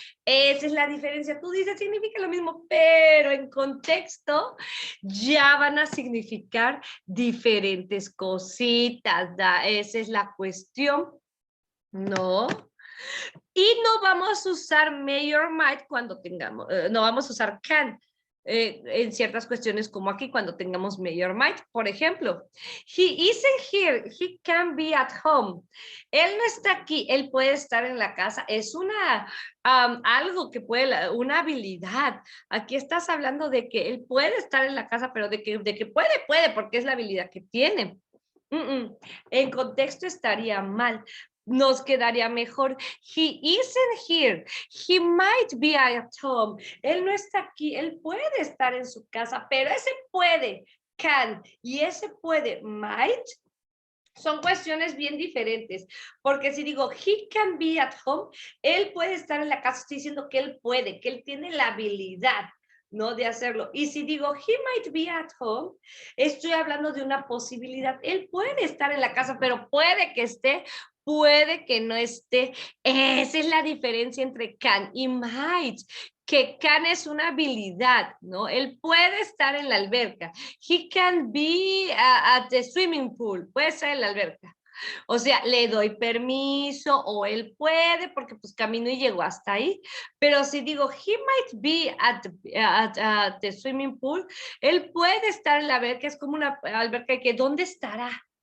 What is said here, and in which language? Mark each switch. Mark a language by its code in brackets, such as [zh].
[es] Esa es la diferencia. Tú dices, significa lo mismo, pero en contexto ya van a significar diferentes cositas. Esa es la cuestión, ¿no? Y no vamos a usar may or might cuando tengamos, no vamos a usar can en ciertas cuestiones como aquí cuando tengamos may or might. Por ejemplo, [en] he isn't here, he can be at home. [es] Él no está aquí, él puede estar en la casa. Es una, algo que puede, una habilidad. Aquí estás hablando de que él puede estar en la casa, pero de que puede, porque es la habilidad que tiene. En contexto estaría mal. Nos quedaría mejor. [en] He isn't here. He might be at home. [es] Él no está aquí. Él puede estar en su casa, pero ese puede, can, y ese puede, might, son cuestiones bien diferentes. Porque si digo, [en] he can be at home, [es] él puede estar en la casa, estoy diciendo que él puede, que él tiene la habilidad, ¿no? De hacerlo. Y si digo, [en] he might be at home, [es] estoy hablando de una posibilidad. Él puede estar en la casa, pero puede que esté, puede que no esté. Esa es la diferencia entre can y might, que can es una habilidad, ¿no? Él puede estar en la alberca. [en] He can be at the swimming pool. [es] Puede estar en la alberca. O sea, le doy permiso o él puede porque pues camino y llegó hasta ahí. Pero si digo, [en] he might be at the swimming pool, [es] él puede estar en la alberca, es como una alberca que ¿dónde estará?